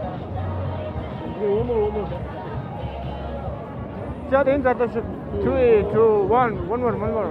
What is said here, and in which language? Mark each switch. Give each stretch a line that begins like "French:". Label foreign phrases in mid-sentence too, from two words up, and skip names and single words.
English: One more.
Mongolian: За энэ залууч 3, 2, 1,
English: one more.